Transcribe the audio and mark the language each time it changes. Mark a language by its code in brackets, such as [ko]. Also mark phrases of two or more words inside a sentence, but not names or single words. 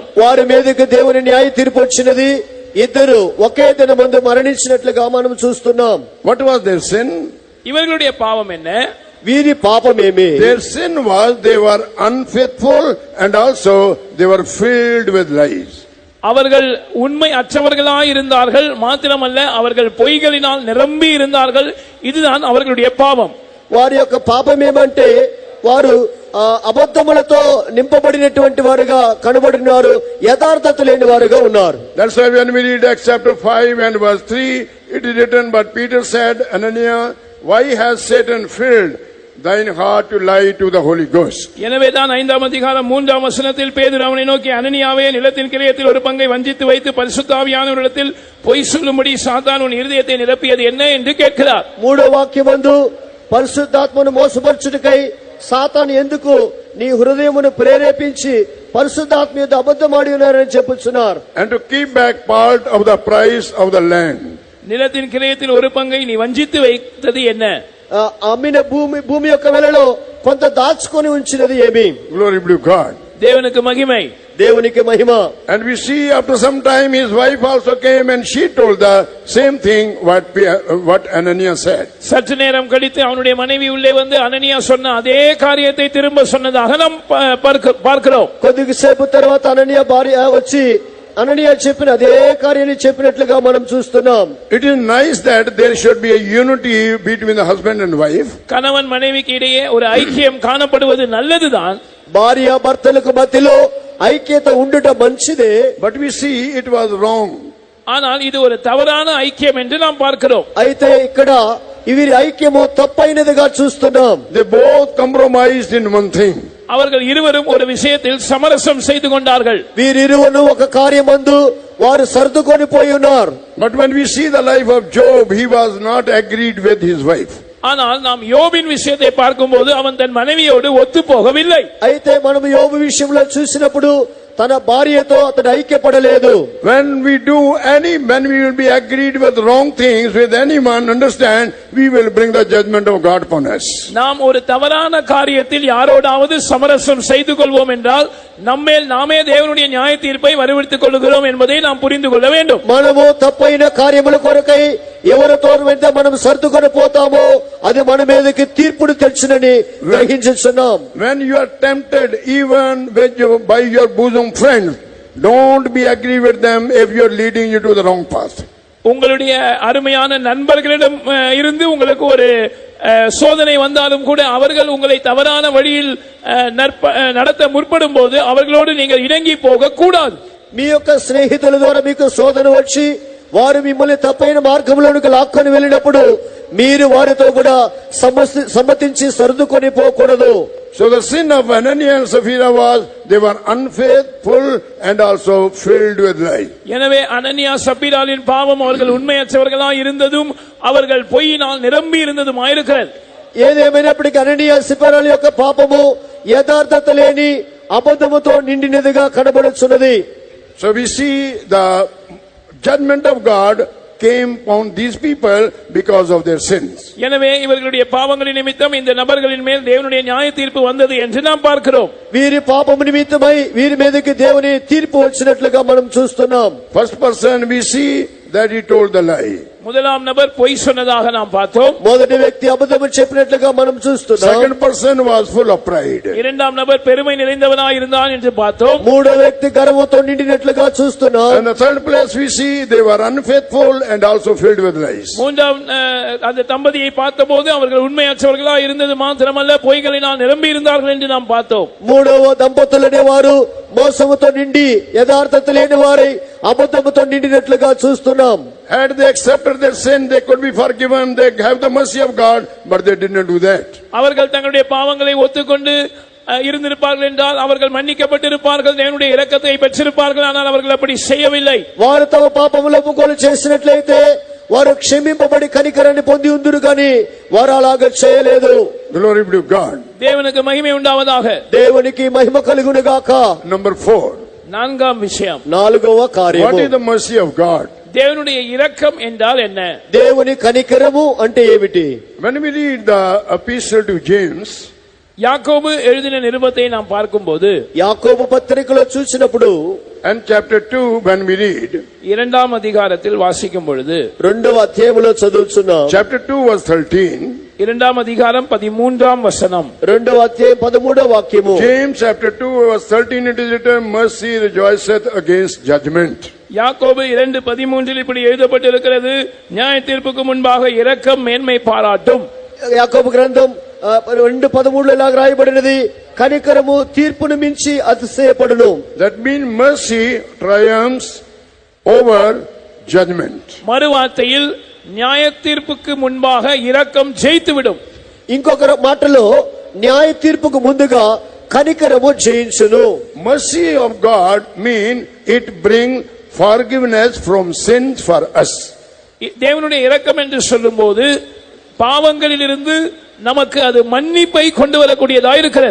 [te] వారి మీదకి దేవుని న్యాయ తీర్పు వచ్చినది. ఇద్దరు ఒకే దినమందు మరణించినట్లుగా మనం చూస్తున్నాం. [en] What was their sin? [ta] இவர்களுடைய பாவம் என்ன? [te] వీరి పాపమేమి? [en] Their sin was they were unfaithful and also they were filled with lies. [ta] அவர்கள் உண்மை அற்றவர்களாய் இருந்தார்கள். மாத்திரமல்ல, அவர்கள் பொய்களினால் நிரம்பி இருந்தார்கள். இதுதான் அவர்களுடைய பாவம். [te] వారి యొక్క పాపం ఏమంటే వారు అబద్ధములతో నింపబడినటువంటి వారుగా కనబడినారు. యథార్థత లేని వారుగా ఉన్నారు. [en] That's why when we read Acts chapter 5 and verse 3, it is written, but Peter said, Ananias, why has Satan filled thine heart to lie to the Holy Ghost? [ta] எனவேதான் 5ஆம் அதிகாரம் 3ஆம் வசனத்தில் பேதுரு அவனை நோக்கி, அனனியாவே, நிலத்தின் கிரயத்தில் ஒரு பங்கை வஞ்சித்து வைத்து பரிசுத்த ஆவியானவரிடத்தில் பொய் சொல்லும்படி சாத்தான் உன் இருதயத்தை நிரப்பியது என்ன என்று கேட்கிறார். [te] 3వ వాక్యమందు పరిశుద్ధాత్మను మోసపరచుటకై సాతాను ఎందుకు నీ హృదయమును ప్రేరేపించి పరిశుద్ధాత్మ యొద్ద అబద్ధమాడి ఉన్నారని చెప్పుచున్నారు. [en] And to keep back part of the price of the land. [ta] நிலத்தின் கிரயத்தில் ஒரு பங்கை நீ வஞ்சித்து வைத்தது என்ன? [te] అమ్మిన భూమి యొక్క వెలలో కొంత దాచుకొని ఉంచినది ఏమి? [en] Glory be to God. [ta] தேவனுக்கு மகிமை. [te] దేవునికి మహిమ. [en] And we see after some time his wife also came and she told the same thing what Ananias said. [ta] சற்று நேரம் கழித்து அவனுடைய மனைவி உள்ளே வந்து அனனியா சொன்ன அதே காரியத்தை திரும்ப சொன்னதாக நாம் பார்க்கிறோம். [te] కొద్దిసేపు తర్వాత అననీయ భార్య వచ్చి అననీయ చెప్పిన అదే కార్యాన్ని చెప్పినట్లుగా మనం చూస్తున్నాం. [en] It is nice that there should be a unity between the husband and wife. [ta] கணவன் மனைவிக்கு இடையே ஒரு ஐக்கியம் காணப்படுவது நல்லதுதான். [te] భార్య భర్తలకు మధ్యలో ఐక్యత ఉండుట మంచిదే. [en] But we see it was wrong. [ta] ஆனால் இது ஒரு தவறான ஐக்கியம் என்று நாம் பார்க்கிறோம். [te] అయితే ఇక్కడ వీరి ఐక్యము తప్పైనదిగా చూస్తున్నాం. [en] They both compromised in one thing. [ta] அவர்கள் இருவரும் ஒரு விஷயத்தில் சமரசம் செய்து கொண்டார்கள். [te] వీరిరువును ఒక కార్యమందు వారు సర్దుకొని పోయి ఉన్నారు. [en] But when we see the life of Job, he was not agreed with his wife. [ta] ஆனால் நாம் யோபின் விஷயத்தை பார்க்கும்போது அவன் தன் மனைவியோடு ஒத்து போகவில்லை. [te] అయితే మనం యోబు విషయంలో చూసినప్పుడు తన భార్యతో అతడు ఐక్యపడలేదు. [en] When we will be agreed with wrong things with anyone, understand, we will bring the judgment of God upon us. [ta] நாம் ஒரு தவறான காரியத்தில் யாரோடாவது சமரசம் செய்து கொள்வோம் என்றால் நம்மேல் நாமே தேவனுடைய நியாய தீர்ப்பை வரவழைத்துக் கொள்கிறோம் என்பதை நாம் புரிந்து கொள்ள வேண்டும். [te] మనము తప్పైన కార్యముల కొరకై ఎవరితో వెంట మనం సర్దుకొని పోతామో అది మన మీదకి తీర్పును తెచ్చునని గ్రహించుచున్నాం. [en] When you are tempted even by your bosom friends, don't be agree with them if you are leading you to the wrong path. [ta] உங்களுடைய அருமையான நண்பர்களிடம் இருந்து உங்களுக்கு ஒரு சோதனை வந்தாலும் கூட அவர்கள் உங்களை தவறான வழியில் நடத்த முற்படும் போது அவர்களோடு நீங்கள் இணங்கி போக கூடாது. [te] మీ యొక్క స్నేహితుల ద్వారా మీకు శోధన వచ్చి వారు మిమ్మల్ని తప్పైన మార్గంలోనికి లాక్కొని వెళ్ళినప్పుడు మీరు వారితో కూడా సమ్మతించి సర్దుకొని పోకూడదు. [en] So the sin of Ananias and Sapphira was they were unfaithful and also filled with lies. [ta] எனவே அனனியா சப்பீராளின் பாவம் அவர்கள் உண்மையற்றவர்களாய் இருந்ததும் அவர்கள் பொய்யினால் நிரம்பி இருந்ததும் ஆயிருக்கிறது. [te] ఏదేమైనప్పటికీ అననీయ సప్పీరాల యొక్క పాపము యథార్థత లేని అబద్ధముతో నిండినదిగా కనబడుచున్నది. [en] So we see the judgment of God came upon these people because of their sins. [ta] எனவே இவர்களுடைய பாவங்களின் நிமித்தம் இந்த நபர்களின் மேல் தேவனுடைய நியாய தீர்ப்பு வந்தது என்று நாம் பார்க்கிறோம். [te] వీరి పాపము నిమిత్తమై వీరి మీదకి దేవుని తీర్పు వచ్చినట్లుగా మనం చూస్తున్నాం. [en] First person we see that he told the lie. [ta] முதலாம் நபர் பொய் சொன்னதாக நாம் பார்த்தோம். [te] మొదటి వ్యక్తి అబద్ధము చెప్పినట్లుగా మనం చూస్తున్నాం. [en] Second person was full of pride. [ta] இரண்டாம் நபர் பெருமை நிறைந்தவனாய் இருந்தான் என்று பார்த்தோம். [te] మూడో వ్యక్తి గర్వంతో నిండినట్లుగా చూస్తున్నాం. [en] And the third place we see they were unfaithful and also filled with lies. [ta] மூன்றாம் அந்த தம்பதியை பார்த்தபோது அவர்கள் உண்மையற்றவர்களாய் இருந்தது மாத்திரமல்ல பொய்களினால் நிரம்பி இருந்தார்கள் என்று நாம் பார்த்தோம். [te] మూడవ దంపతులనే వారు మోసముతో నిండి యథార్థత లేని వారై అబద్ధముతో నిండినట్లుగా చూస్తున్నాం. [en] Had they accepted their sin, they could be forgiven. They have the mercy of God, but they did not do that. [ta] அவர்கள் தங்களுடைய பாவங்களை ஒத்துக்கொண்டு இருந்திருப்பார்கள் என்றால் அவர்கள் மன்னிக்கப்பட்டிருப்பார்கள், தேவனுடைய இரக்கத்தை பெற்றிருப்பார்கள். ஆனால் அவர்கள் அப்படி செய்யவில்லை. [te] వారు తమ పాపముల ఒప్పుకోలు చేసినట్లయితే వారు క్షమింపబడి కనికరాన్ని పొంది ఉందురు కానీ వారు అలాగా చేయలేదు. [en] Glory be to God. [ta] தேவனுக்கு மகிமை உண்டாவதாக. [te] దేవునికి మహిమ కలుగును గాక. [en] Number 4. [ta] நான்காம் விஷயம். [te] నాలుగవ కార్యము. [en] What is the mercy of God? [ta] தேவனுடைய இரக்கம் என்றால் என்ன? [te] దేవుని కనికరము అంటే ఏమిటి? [en] When we read the epistle to James, [ta] யாக்கோபு எழுதின நிருபத்தை நாம் பார்க்கும்போது, [te] యాకోబు పత్రికలో చూసినప్పుడు [en] and chapter 2 when we read, [ta] இரண்டாம் அதிகாரத்தில் வாசிக்கும் பொழுது, [te] రెండవ అధ్యాయములో చదువుచున్నాం. [en] chapter 2 verse 13, [ta] இரண்டாம் அதிகாரம் 13ஆம் வசனம், [te] రెండవ అధ్యాయం 13వ వాక్యము. [en] James chapter 2 verse 13, it is written, mercy rejoiceth against judgment. [ta] யாக்கோபு 2:13 இப்படி எழுதப்பட்டிருக்கிறது, நியாய தீர்ப்புக்கு முன்பாக இரக்கம் மேன்மை பாராட்டும். [te] యాకోబు గ్రంథం 2:13 ఇలాగ రాయబడినది, కనికరము తీర్పును మించి అతిశయపడును. [en] That means mercy triumphs over judgment. [ta] மறுவார்த்தையில் நியாய தீர்ப்புக்கு முன்பாக இரக்கம் ஜெயித்துவிடும். [te] ఇంకొక మాటలో న్యాయ తీర్పుకు ముందుగా కనికరము జయించును. [en] Mercy of God means it brings forgiveness from sins for us. [ta] தேவனுடைய இரக்கம் என்று சொல்லும்போது பாவங்களிலிருந்து நமக்கு அது மன்னிப்பை கொண்டு வரக்கூடியதாக இருக்கிறது.